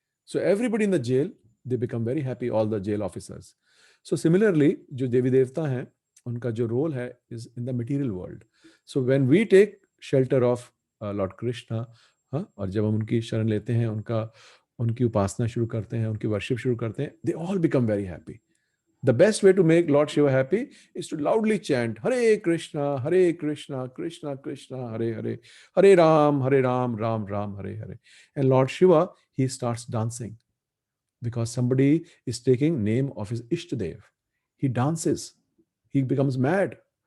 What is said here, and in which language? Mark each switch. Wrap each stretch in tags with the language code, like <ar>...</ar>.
<en>So everybody in the jail, they become very happy, all the jail officers. So similarly,</en> <hi>जो देवी देवता हैं, उनका जो</hi> <en>role है is in the material world. So when we take shelter of Lord Krishna,</en> <hi>और जब हम उनकी शरण लेते हैं, उनकी उपासना शुरू करते हैं, उनकी वर्शिप शुरू करते हैं,</hi> <en>they all become very happy. The best way to make Lord Shiva happy is to loudly chant Hare Krishna, Krishna Krishna, Hare Hare, Hare Ram, Ram Ram, Hare Hare. And Lord Shiva, he starts dancing because somebody is taking name of his Ishtadev. He dances. He becomes mad.</en>